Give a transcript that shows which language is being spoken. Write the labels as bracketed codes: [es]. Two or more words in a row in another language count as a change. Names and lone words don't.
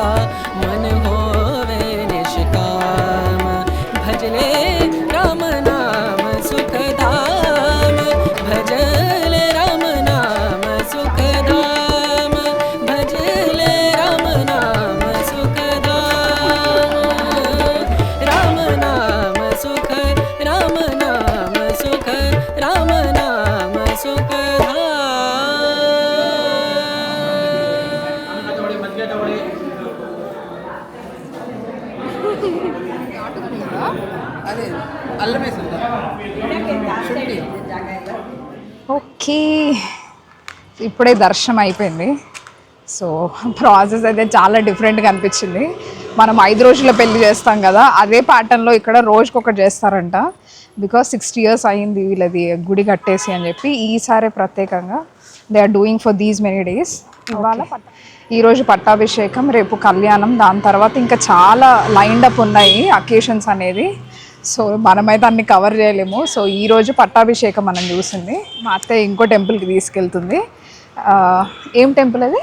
[hi] मन होवे निष्काम भजले राम नाम सुखधाम भजले राम नाम सुखधाम भजले राम नाम सुखधाम राम नाम सुख राम नाम सुख राम नाम सुखधाम [te] ఓకే, ఇప్పుడే దర్శనం అయిపోయింది. సో ప్రాసెస్ అయితే చాలా డిఫరెంట్గా అనిపించింది. మనం 5 రోజుల పెళ్లి చేస్తాం కదా, అదే ప్యాటర్న్లో ఇక్కడ రోజుకొకటి చేస్తారంట. బికాస్ 60 years అయ్యింది వీళ్ళది గుడి కట్టేసి అని చెప్పి. ఈసారి ప్రత్యేకంగా [en] they are doing for these many days. [te] ఇవాళ ఈరోజు పట్టాభిషేకం, రేపు కళ్యాణం, దాని తర్వాత ఇంకా చాలా [en] lined up [te] ఉన్నాయి అకేషన్స్ అనేది. సో మనమైతే అన్ని కవర్ చేయలేము. సో ఈరోజు పట్టాభిషేకం మనం చూసింది. మా అత్తయ్య ఇంకో టెంపుల్కి తీసుకెళ్తుంది. ఏం టెంపుల్ అది?